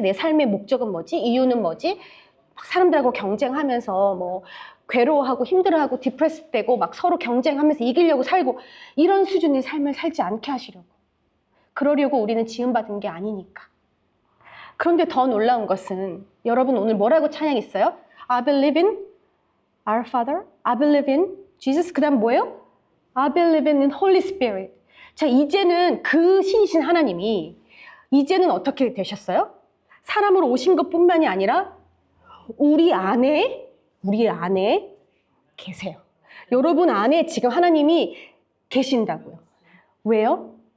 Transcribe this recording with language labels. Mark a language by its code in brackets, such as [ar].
[ko] 내 삶의 목적은 뭐지? 이유는 뭐지? 막 사람들하고 경쟁하면서 뭐 괴로워하고 힘들어하고 디프레스 되고 막 서로 경쟁하면서 이기려고 살고 이런 수준의 삶을 살지 않게 하시려고. 그러려고 우리는 지음받은 게 아니니까. 그런데 더 놀라운 것은 여러분 오늘 뭐라고 찬양했어요? [en] I believe in our Father. I believe in Jesus. [ko] 그 다음 뭐예요? [en] I believe in Holy Spirit. [ko] 자, 이제는 그 신이신 하나님이 이제는 어떻게 되셨어요? 사람으로 오신 것뿐만이 아니라 우리 안에 계세요. 여러분 안에 지금 하나님이 계신다고요. 왜요?